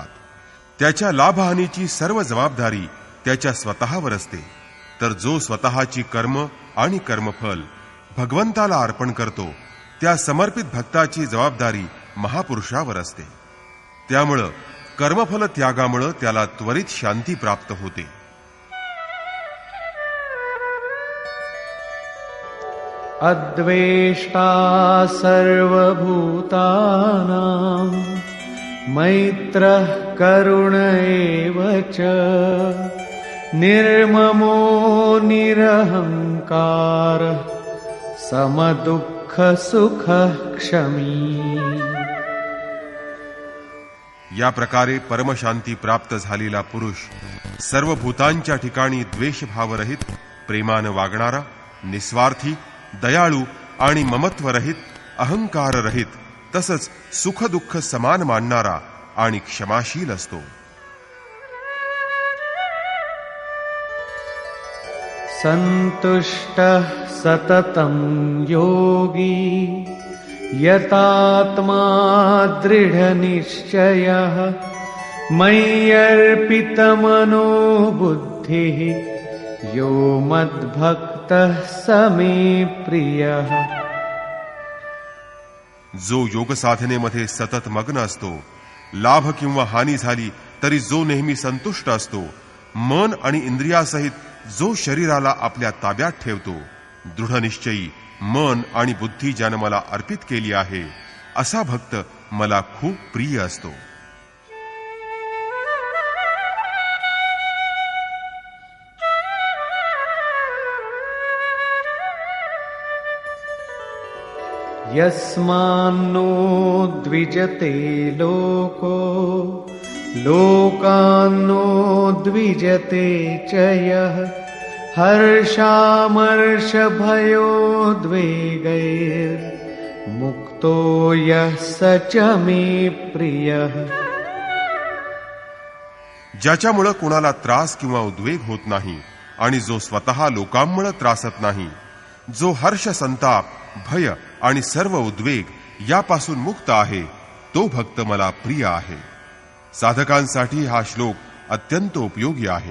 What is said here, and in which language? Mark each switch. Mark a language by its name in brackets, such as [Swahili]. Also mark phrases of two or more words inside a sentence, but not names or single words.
[Marathi] त्याच्या लाभहानीची सर्व जबाबदारी त्याच्या स्वतःवर असते, तर जो स्वतःची कर्म आणि कर्मफल भगवंताला अर्पण करतो त्या समर्पित भक्ताची जबाबदारी महापुरुषावर असते. त्यामुळं कर्मफल त्यागामुळे त्याला त्वरित शांती प्राप्त होते. [Sanskrit] अद्वेष्टा सर्वभूतानां मैत्रः करुण एव च निर्ममो निरहंकारः समदुःखसुखः क्षमी. [Marathi] या प्रकारे परमशांती प्राप्त झालेला पुरुष सर्व भूतांच्या ठिकाणी द्वेषभावरहित, प्रेमानं वागणारा, निस्वार्थी, दयाळू आणि ममत्वरहित, अहंकाररहित, तसंच सुख दुःख समान मानणारा आणि क्षमाशील असतो. [Sanskrit] संतुष्टः सततं योगी यतात्मा दृढनिश्चयः मय्यर्पितमनो बुद्धिः यो मद्भक्तः स मे प्रियः. [Marathi] जो योग साधनेमध्ये सतत मग्न असतो, लाभ किंवा हानी झाली तरी जो नेहमी संतुष्ट असतो, मन आणि इंद्रियासहित जो शरीराला आपल्या ताब्यात ठेवतो, दृढनिश्चयी मन आणि बुद्धी ज्यानं मला अर्पित केली आहे, असा भक्त मला खूप प्रिय असतो. [Sanskrit] यस्मान्नो द्विजते लोको लोकान्नो द्विजते च यः हर्षामर्षभयोद्वेगैर्मुक्तो यः स च मे प्रियः. [Marathi] ज्याच्यामुळे कोणाला त्रास किंवा उद्वेग होत नाही आणि जो स्वतः लोकांमुळे त्रासत नाही, जो हर्ष, संताप, भय आणि सर्व उद्वेग यापासून मुक्त आहे, तो भक्त मला प्रिय आहे. साधकांसाठी हा श्लोक अत्यंत उपयोगी आहे.